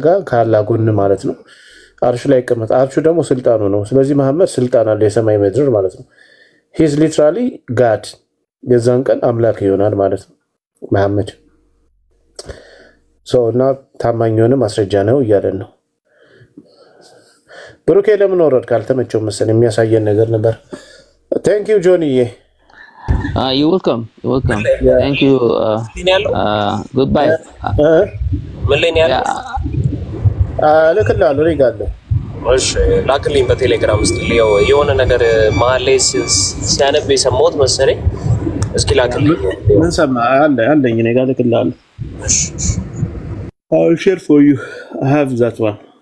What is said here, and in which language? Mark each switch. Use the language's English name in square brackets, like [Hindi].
[Amharic] ከአላህ ጎን ማለት ነው አርሹ ላይ ይቀመጣል። አርሹ ደግሞ ስልጣኑ ነው። ስለዚህ መሐመድ ስልጣን አለው የሰማይ ምድር ማለት ነው። [English] he is literally God [Amharic] የዛን ቀን አምላክ ይሆናል ማለት ነው መሐመድ። እና ታማኝ የሆነ ማስረጃ ነው እያለን ነው። ብሩኬ ለምን ወረድ ካልተመቸው መሰል የሚያሳየን ነገር ነበር። thank you ጆኒ [English] you're welcome thank you goodbye [Amharic] ምን ላይ ነው ያለው? ልክላለሁ ሪጋለሁ እሺ ላክልኝ በቴሌግራም ውስጥ የሆነ ነገር መሀል ላይ ሲያነብ የሰማሁት መሰለኝ። እስኪ ላክልኝ። ምን ሰማ አለኝ እኔ ጋር ልክላለሁ። እሺ [English] I'll share for you. I have that one.